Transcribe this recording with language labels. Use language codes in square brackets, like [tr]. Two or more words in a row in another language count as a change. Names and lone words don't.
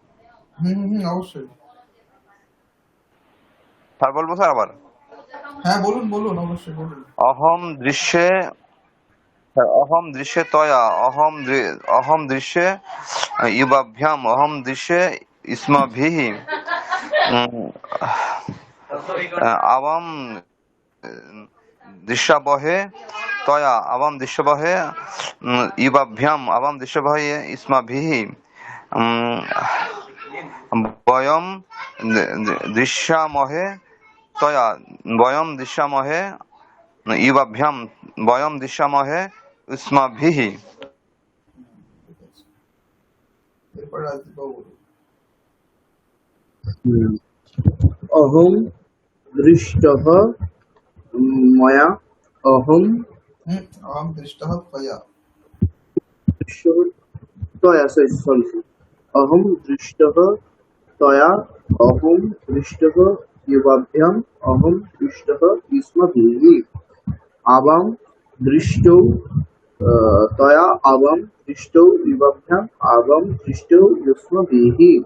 [bn] অবশ্যই স্যার বলবো স্যার আবার হ্যাঁ বলুন অবশ্যই বলুন [sa] অহম দৃশ্যে তয়া অহম দৃশ্যে ইবাভ্যাম অহম দৃশ্যে ইস্মাভিः আবাম দৃশ্যবহে তয়া আবাম দৃশ্যবহে ইবাভ্যাম আবাম দৃশ্যবহে ইস্মাভিः বয়ম দৃশ্যামহে তয়া বয়ম দৃশ্যামহে ইবাভ্যাম বয়ম দৃশ্যামহে ইস্মাভিः [bn] এরপর রাজদীপ বাবু বলুন। [sa] অহং দৃষ্টः ময়া অহং अहम दृष्टः त्वया। दृष्टः त्वया सॉरी अहं दृष्टः त्वया अहं दृष्टः युवाभ्याम् अहं दृष्टः युष्माभिः आवां दृष्टौ त्वया आवां दृष्टौ युवाभ्याम् आवां दृष्टौ युष्माभिः